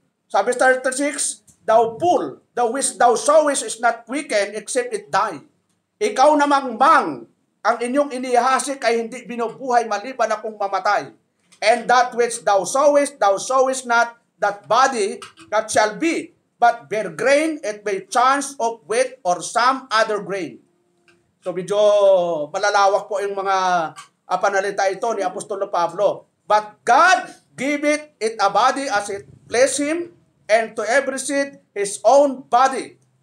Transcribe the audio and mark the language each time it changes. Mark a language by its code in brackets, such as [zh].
[tl] Sabi 36, [en] thou fool, which thou sowest is not quickened except it die. [tl] Ikaw namang ang inyong inihasik ay hindi binubuhay maliban akong mamatay. [en] And that which thou sowest not that body that shall be, but bear grain, it may chance of wheat or some other grain. [tl] So medyo malalawak po yung mga panalita ito ni Apostolo Pablo. [en] But God giveth it a body as it pleased Him, and to every seed His own body.